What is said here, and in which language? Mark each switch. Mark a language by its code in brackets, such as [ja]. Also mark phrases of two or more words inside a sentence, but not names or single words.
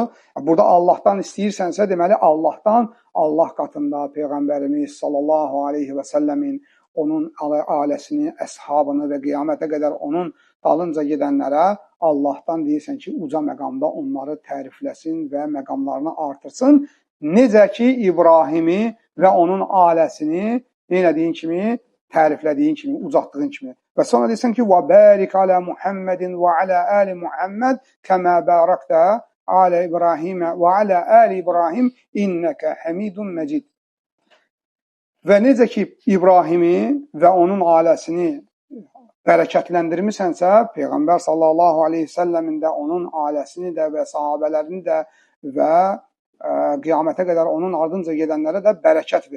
[az] Burada Allahdan istəyirsənsə, deməli Allahdan, Allah qatında Peyğəmbərimiz [ar] صلى الله عليه وسلم [az] onun ailəsini, əshabını və qiyamətə qədər onun dalınca gedənlərə Allahdan deyirsən ki, uca məqamda onları tərifləsin və məqamlarını artırsın. Necə ki, İbrahimi və onun ailəsini neynədiyin kimi, təriflədiyin kimi, uzatdığın kimi. Və sonra deyirsən ki, [ar] وَبَارِكَ عَلَى مُحَمَّدٍ وَعَلَى آلِ مُحَمَّدٍ كَمَا بَارَكْتَ عَلَى إِبْرَاهِيمَ وَعَلَى آلِ إِبْرَاهِيمَ إِنَّكَ حَمِيدٌ مَجِيدٌ. [az] Və necə ki, İbrahimi və onun ailəsini bərəkətləndirmisənsə, Peyğəmbər [ar] صلى الله عليه وسلم [az] də, onun ailəsini də və sahabələrini də və qiyamətə qədər onun ardınca gedənlərə də bərəkət ver.